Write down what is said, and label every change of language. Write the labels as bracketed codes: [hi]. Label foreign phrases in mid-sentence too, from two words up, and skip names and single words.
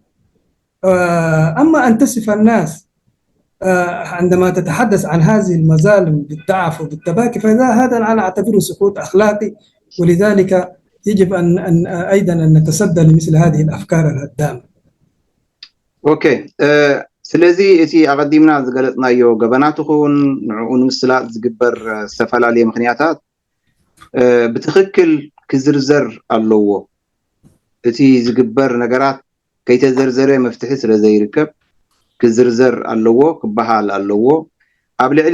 [ar] أما أن تصف الناس عندما تتحدث عن هذه المظالم بالضعف وبالتباكي فهذا أنا أعتبره سقوط أخلاقي، ولذلك يجب أن أيضا أن نتصدى لمثل هذه الأفكار الهدامة. أوكي. [ti] ስለዚህ እቲ ኣቐዲምና ዝገለጽናዮ ገበናት ኹን ንዕኡ ንምስላጥ ዝግበር ዝተፈላለየ ምኽንያታት ብትኽክል ክዝርዘር ኣለዎ። እቲ ዝግበር ነገራት ከይተዘርዘረ መፍትሒ ስለ ዘይርከብ ክዝርዘር ኣለዎ፣ ክበሃል ኣለዎ። ኣብ ልዕሊ